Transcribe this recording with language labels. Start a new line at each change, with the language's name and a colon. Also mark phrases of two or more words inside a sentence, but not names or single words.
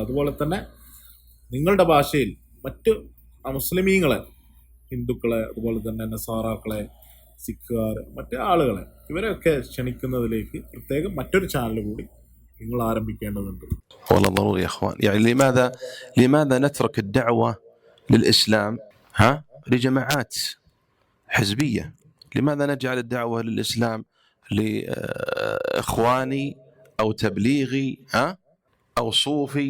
Malayalam: അതുപോലെ തന്നെ നിങ്ങളുടെ ഭാഷയിൽ മറ്റ് മുസ്ലിമീങ്ങളെ, ഹിന്ദുക്കളെ, അതുപോലെ തന്നെ നസാറാക്കളെ, സിഖുകാർ, മറ്റ് ആളുകളെ, ഇവരെയൊക്കെ ക്ഷണിക്കുന്നതിലേക്ക് പ്രത്യേകം മറ്റൊരു ചാനൽ കൂടി നിങ്ങൾ ആരംഭിക്കേണ്ടതുണ്ട്.
Arabic: والله ضروري يا اخوان. يعني لماذا نترك الدعوة للإسلام لجماعات حزبية؟ لماذا نجعل الدعوة للإسلام لإخواني أو تبليغي أو صوفي؟